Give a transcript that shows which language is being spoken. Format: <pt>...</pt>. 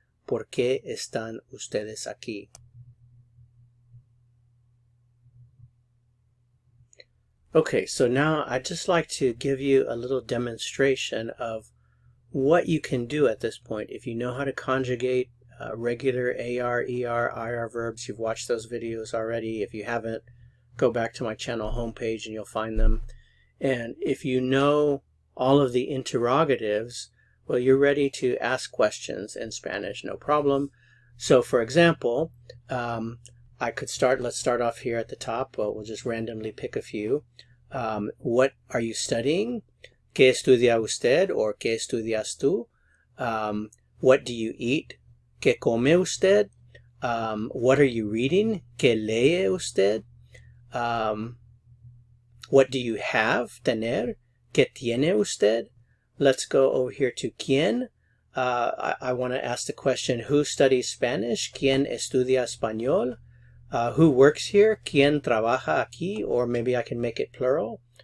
<es>¿Por qué están ustedes aquí?</es> <en>Okay, so now I'd just like to give you a little demonstration of what you can do at this point. If you know how to conjugate regular AR, ER, IR verbs, you've watched those videos already. If you haven't, go back to my channel homepage and you'll find them. And if you know all of the interrogatives, well, you're ready to ask questions in Spanish, no problem. So for example, let's start off here at the top. Well, we'll just randomly pick a few. What are you studying?</en> <es>¿Qué estudia usted?</es> <en>Or</en> <es>¿qué estudias tú?</es> <en>What do you eat?</en> <es>¿Qué come usted?</es> <en>What are you reading?</en> <es>¿Qué lee usted?</es> <en>What do you have? Tener.</en> <es>¿Qué tiene usted?</es> <en>Let's go over here to ¿quién? I want to ask the question, who studies Spanish?</en> <es>¿Quién estudia español?</es> <en>Who works here?</en> <es>¿Quién trabaja aquí?</es> <en>Or maybe I can make it plural.</en>